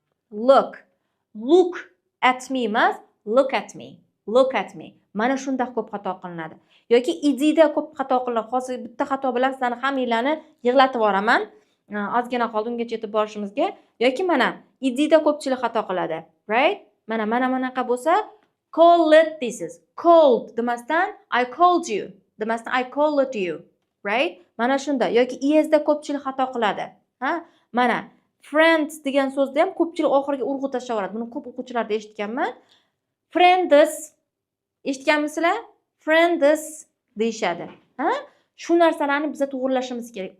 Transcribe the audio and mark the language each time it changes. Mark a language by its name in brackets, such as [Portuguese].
[English] Look at me [Uzbek] emas, [English] look at me. Look at me. [Uzbek] Mana shunda ko'p xato qilinadi. Yoki idida ko'p xato qilinadi. Hozir bitta xato bilan sizlarni hammanglarni yig'latib yuboraman. Ozgina qoldi ungacha yetib borishimizga. Yoki mana idida ko'pchilik xato qiladi. [English] Right? [Uzbek] Mana bo'lsa, [English] call it [Uzbek] deysiz. [English] Called [Uzbek] demasdan [English] I called you. [Uzbek] Demasdan [English] I called you. Right? [Uzbek] Mana shunda. Yoki esda ko'pchilik xato qiladi. Mana friends degan so'zni ham ko'pchilik oxiriga urg'u tashlab yuboradi. Buni ko'p o'quvchilarda eshitganman. Friends eshitganmisizlar? Friends deyishadi. Shu narsalarni biz to'g'rilashimiz kerak.